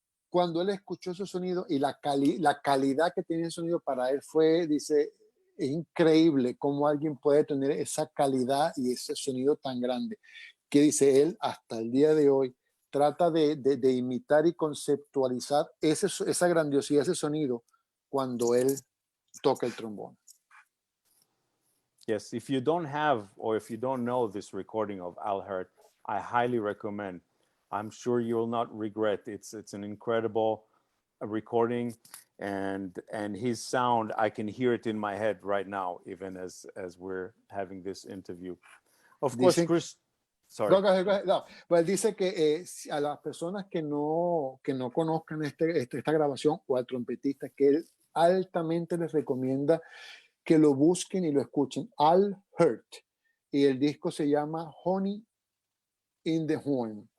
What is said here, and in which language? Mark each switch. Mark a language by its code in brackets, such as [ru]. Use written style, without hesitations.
[es] Cuando él escuchó ese sonido y la calidad que tenía el sonido para él fue, dice, es increíble cómo alguien puede tener esa calidad y ese sonido tan grande, que dice él hasta el día de hoy trata de imitar y conceptualizar esa grandiosidad, ese sonido cuando él toca el trombón. [en] Yes, if you don't have or if you don't know this recording of Al Hurt, I highly recommend. I'm sure you will not regret. It's an incredible recording, and his sound, I can hear it in my head right now, even as we're having this interview. Of course, Chris. Sorry. [es] No, pues dice que a las personas que no conozcan esta grabación o al trompetista, que él altamente les recomienda que lo busquen y lo escuchen. Al Hurt. Y el disco se llama Honey in the Horn.